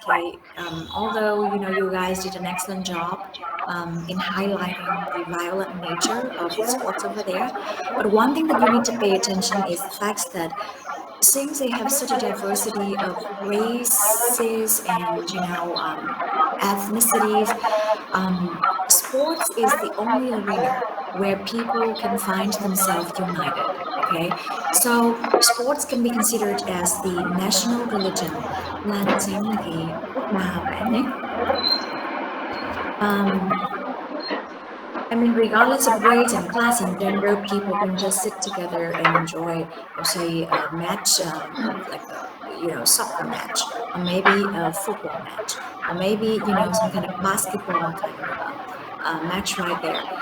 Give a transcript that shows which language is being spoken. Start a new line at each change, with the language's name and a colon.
English: Okay, although you guys did an excellent job in highlighting the violent nature of the sports over there, but one thing that you need to pay attention is the fact that since they have such a diversity of races and ethnicities, sports is the only arena where people can find themselves united. Okay, so sports can be considered as the national religion
Vietnamese: là được xem là cái quốc bà của em ấy.
English: I mean, regardless of race and class and gender, people can just sit together and enjoy, say, a match, like a soccer match, or maybe a football match, or maybe some kind of basketball kind of match right there.